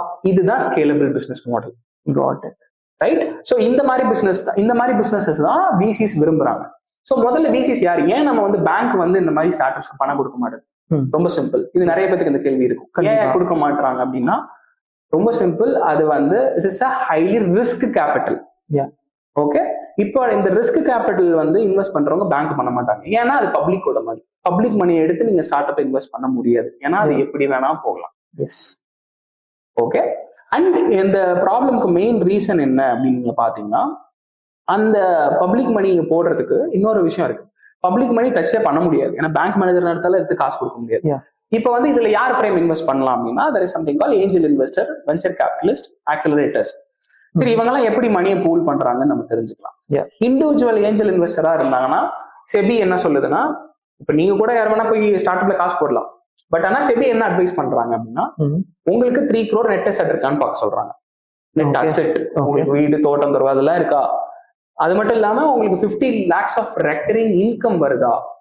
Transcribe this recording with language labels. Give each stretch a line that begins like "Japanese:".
Tamil: இதுதான் scalable business model. Right? So இந்த மாதிரி பிசினஸஸ் தான் விசிஸ் விரும்புறாங்க. ஸோ முதல்ல விசிஸ் யார்? ஏன் நம்ம வந்து பேங்க் வந்து இந்த மாதிரி ஸ்டார்ட் அப்ஸ்க்கு பணம் கொடுக்க மாட்டேங்குது? ரொம்ப சிம்பிள். இது நிறைய பேருக்கு இந்த கேள்வி இருக்கும், ஏன் கொடுக்க மாட்டாங்க அப்படின்னா ரொம்ப சிம்பிள். அது வந்து it's
English: a highly risk capital.
Tamil: Okay, இப்போ இந்த ரிஸ்க் கேபிட்டல் வந்து இன்வெஸ்ட் பண்றவங்க பேங்க் பண்ண மாட்டாங்க. ஏன்னா அது பப்ளிக்கோட மணி. பப்ளிக் மணி எடுத்து நீங்க ஸ்டார்ட் அப் இன்வெஸ்ட் பண்ண முடியாது. ஏன்னா அது எப்படி வேணா போகலாம். ஓகே, அண்ட் இந்த ப்ராப்ளம்க்கு மெயின் ரீசன் என்ன அப்படின்னு நீங்க பாத்தீங்கன்னா, அந்த பப்ளிக் மணி போடுறதுக்கு இன்னொரு விஷயம் இருக்கு. பப்ளிக் மணி டச்சே பண்ண முடியாது. ஏன்னா பேங்க் மேனேஜர் நேரத்தால எடுத்து காசு கொடுக்க முடியாது. இப்போ வந்து இதுல யார் பிரைம் இன்வெஸ்ட் பண்ணலாம் அப்படின்னா,
English: there is something called angel investor, venture capitalist, accelerators.
Tamil: சரி, இவங்க எல்லாம் எப்படி மணியை பூல் பண்றாங்கன்னு நம்ம தெரிஞ்சுக்கலாம். இண்டிவிஜுவல் ஏஞ்சல் இன்வெஸ்டரா இருந்தாங்கன்னா செபி என்ன சொல்லுதுன்னா, இப்ப நீங்க கூட யார் வேணா போய் ஸ்டார்ட் அப்ல காசு போடலாம். பட் ஆனா செபி என்ன அட்வைஸ் பண்றாங்க அப்படின்னா, உங்களுக்கு 3 crore நெட் அசெட் இருக்கான்னு பார்க்க சொல்றாங்க. நெட் அசெட், உங்களுக்கு வீடு, தோட்டம், தருவா அதெல்லாம் இருக்கா? அது மட்டும் இல்லாம உங்களுக்கு 50 lakhs ஆஃப் ரெக்கரிங் இன்கம் வருதா?